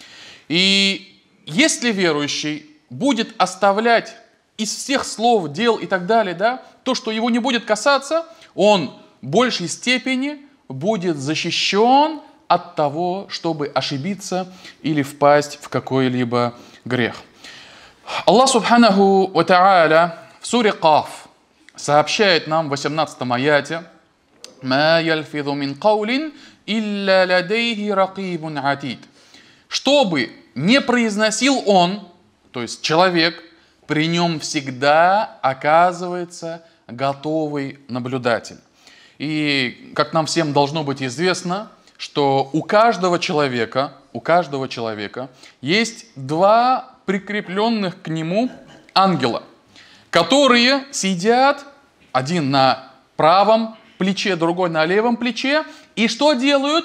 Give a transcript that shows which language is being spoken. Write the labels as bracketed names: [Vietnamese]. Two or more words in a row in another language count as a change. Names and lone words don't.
[Russian] И если верующий будет оставлять из всех слов, дел и так далее, да, то, что его не будет касаться, он в большей степени будет защищен от того, чтобы ошибиться или впасть в какой-либо грех. Аллах [Arabic] سبحانه وتعالى [Russian] в суре Каф сообщает нам в 18 аяте: [Arabic] «ما يلفظ من قول إلا لديه رقيب عتيد». [Russian] Чтобы не произносил он, то есть человек, при нем всегда оказывается готовый наблюдатель. И как нам всем должно быть известно, что у каждого человека есть два прикрепленных к нему ангела, которые сидят, один на правом плече, другой на левом плече, и что делают?